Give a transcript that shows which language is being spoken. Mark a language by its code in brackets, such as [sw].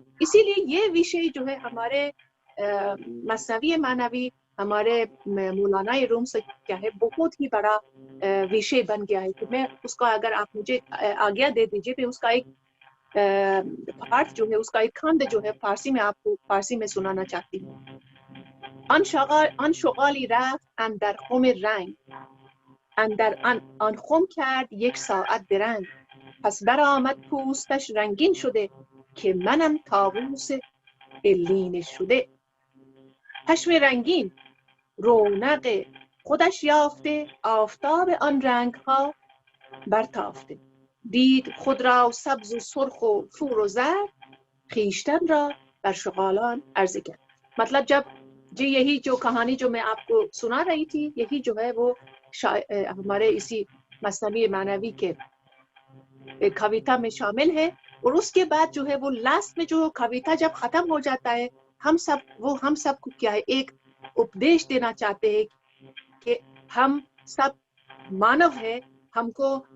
[hi] इसीलिए ये विषय जो है हमारे मसनवी मानवी हमारे मौलाना रूम से क्या है बहुत ही बड़ा विषय बन गया है। कि मैं उसका अगर आप मुझे आज्ञा दे दीजिए मैं उसका एक पाठ जो है उसका एक खंड जो है फारसी में आपको फारसी में सुनाना चाहती हूँ। [fa] آن شغالی رفت اندر خم رنگ اندر آن خم کرد یک ساعت درنگ پس برآمد پوستش رنگین شده که منم طاووس علین شده. پشم رنگین رونق خودش یافته آفتاب آن رنگ ها برتافته دید خود را سبز و سرخ و فور و زرد خیشتن را بر شغالان عرضه کرد. [hi] मतलब जब जी यही जो कहानी जो मैं आपको सुना रही थी यही जो है वो हमारे इसी मसनवी मानवी के कविता में शामिल है। और उसके बाद जो है वो लास्ट में जो कविता जब खत्म हो जाता है हम सबको क्या है एक उपदेश देना चाहते हैं कि हम सब मानव है, हमको